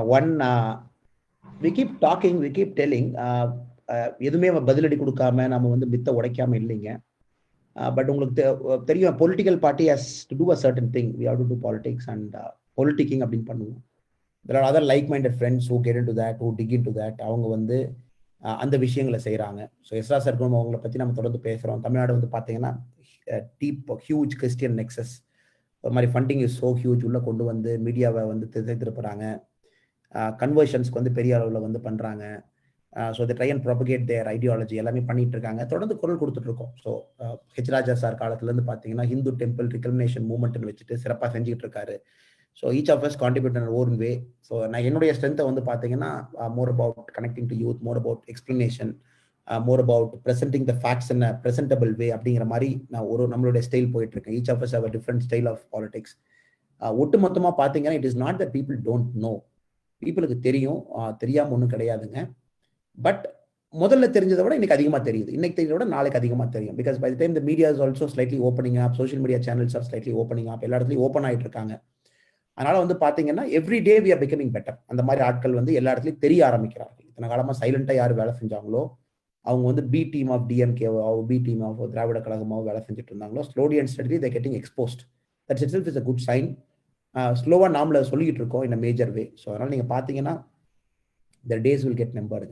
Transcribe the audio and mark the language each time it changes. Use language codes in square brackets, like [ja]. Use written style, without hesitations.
[en] One, we keep talking, we keep telling, [ta] எதுவுமே பதிலடி கொடுக்காம நம்ம வந்து மித்த உடைக்காம இல்லைங்க. [en] but [ta] உங்களுக்கு தெரியும், [en] Political party has to do a certain thing. We have to do politics and politicking [ta] அப்படின்னு பண்ணுவோம். [en] there are other like-minded friends who get into that, who dig into that. [ta] அவங்க வந்து அந்த விஷயங்களை செய்கிறாங்க. ஸோ எஸ்ரா சர்க்கம் அவங்களை பற்றி நம்ம தொடர்ந்து பேசுகிறோம். தமிழ்நாடு வந்து பார்த்தீங்கன்னா [en] deep huge Christian nexus, [ta] ஒரு மாதிரி [en] funding is so huge, [ta] உள்ளே கொண்டு வந்து மீடியாவை வந்து திசை திருப்புறாங்க. கன்வர்ஷன்ஸ்க்கு வந்து பெரிய அளவில் வந்து பண்ணுறாங்க. [en] so they try and propagate their ideology [ta] எல்லாமே பண்ணிட்டு இருக்காங்க. தொடர்ந்து குரல் கொடுத்துட்டு இருக்கோம். ஸோ ஹெச் ராஜா சார் காலத்துலேருந்து பார்த்தீங்கன்னா ஹிந்து டெம்பிள் ரிகக்னேஷன் மூவ்மெண்ட்னு வச்சுட்டு சிறப்பாக செஞ்சுட்டு இருக்காரு. [en] So each of us contribute in own way. So [ta] நான் என்னுடைய ஸ்ட்ரென்த்தை வந்து பார்த்தீங்கன்னா [en] more about connecting to youth, more about explanation, more about presenting the facts in a presentable way [ta] அப்படிங்கிற மாதிரி நான் நம்மளுடைய ஸ்டைல் போயிட்டு இருக்கேன். [en] Each of us have a different style of politics. [ta] ஒட்டு மொத்தமாக பார்த்தீங்கன்னா [en] It is not that people don't know. [ta] பீப்புளுக்கு தெரியும், தெரியாமல் ஒன்றும் கிடையாதுங்க. பட் முதல்ல தெரிஞ்சதை விட இன்னைக்கு அதிகமாக தெரியுது. இன்னைக்கு தெரிஞ்சதை விட நாளைக்கு அதிகமாக தெரியும். [en] because by the time the media is also slightly opening up, social media channels are slightly opening up, [ta] எல்லா இடத்துலையும் ஓப்பன் ஆகிட்டு இருக்காங்க. அதனால வந்து பார்த்தீங்கன்னா [en] Every day we are becoming better. [ta] அந்த மாதிரி ஆட்கள் வந்து எல்லா இடத்துலையும் தெரிய ஆரம்பிக்கிறார்கள். இத்தனை காலமாக சைலண்டாக யார் வேலை செஞ்சாங்களோ, அவங்க வந்து B team of டிஎம்கேவோ, B team of திராவிட கழகமாவோ வேலை செஞ்சுட்டு இருந்தாங்களோ, [en] Slowly and steadily they getting exposed. That's itself is a good sign. [ta] ஸ்லோவாக நாமளை சொல்லிட்டு இருக்கோம் [en] In a major way. [ta] ஸோ அதனால நீங்கள் பார்த்தீங்கன்னா [en] the days will get numbered.